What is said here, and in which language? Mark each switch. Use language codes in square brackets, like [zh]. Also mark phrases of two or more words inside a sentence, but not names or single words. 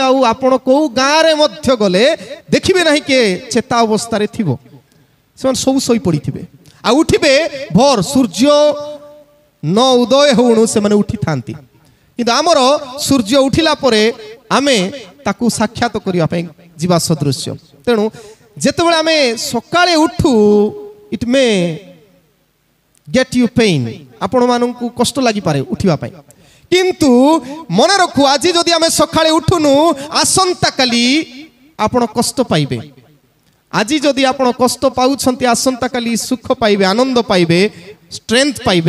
[or] ଆଉ ଆପଣ କେଉଁ ଗାଁରେ ମଧ୍ୟ ଗଲେ ଦେଖିବେ ନାହିଁ କିଏ ଚେତା ଅବସ୍ଥାରେ ଥିବ, ସେମାନେ ସବୁ ଶୋଇପଡ଼ିଥିବେ। ଆଉ ଉଠିବେ ଭୋର, ସୂର୍ଯ୍ୟ ନ ଉଦୟ ହେଉଣୁ ସେମାନେ ଉଠିଥାନ୍ତି। କିନ୍ତୁ ଆମର ସୂର୍ଯ୍ୟ ଉଠିଲା ପରେ ଆମେ ତାକୁ ସାକ୍ଷାତ କରିବା ପାଇଁ ଯିବା ସଦୃଶ୍ୟ। ତେଣୁ ଯେତେବେଳେ ଆମେ ସକାଳେ ଉଠୁ [en] it may get you pain, [or] ଆପଣମାନଙ୍କୁ କଷ୍ଟ ଲାଗିପାରେ ଉଠିବା ପାଇଁ, କିନ୍ତୁ ମନେ ରଖୁ ଆଜି ଯଦି ଆମେ ସକାଳେ ଉଠୁନୁ ଆସନ୍ତାକାଲି ଆପଣ କଷ୍ଟ ପାଇବେ। ଆଜି ଯଦି ଆପଣ କଷ୍ଟ ପାଉଛନ୍ତି ଆସନ୍ତାକାଲି ସୁଖ ପାଇବେ, ଆନନ୍ଦ ପାଇବେ, ଷ୍ଟ୍ରେଂଥ ପାଇବେ।